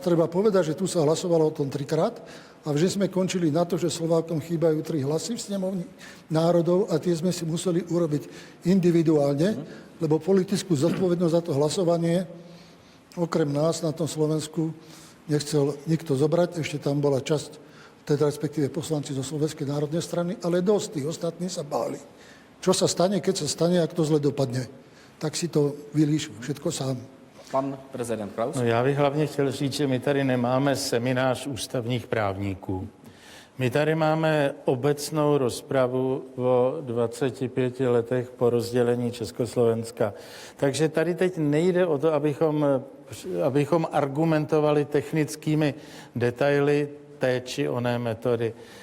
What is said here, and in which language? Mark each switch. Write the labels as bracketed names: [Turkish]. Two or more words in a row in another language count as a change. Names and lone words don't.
[Slovak] Treba povedať, že tu sa hlasovalo o tom 3-krát a vždy sme končili na to, že Slovákom chýbajú 3 hlasy v snemovni národov a tie sme si museli urobiť individuálne, lebo politickú zodpovednosť za to hlasovanie okrem nás na tom Slovensku nechcel nikto zobrať. Ešte tam bola časť, teda respektíve poslanci zo Slovenskej národnej strany, ale dosť tých ostatní sa báli. Čo sa stane, keď sa stane, ak to zle dopadne? Tak si to vylíš všetko sám. [Czech] Pan prezident Klaus? No, já bych hlavně chtěl říct, že my tady nemáme seminář ústavních právníků. My tady máme obecnou rozpravu o 25 letech po rozdělení Československa. Takže tady teď nejde o to, abychom argumentovali technickými detaily té či oné metody.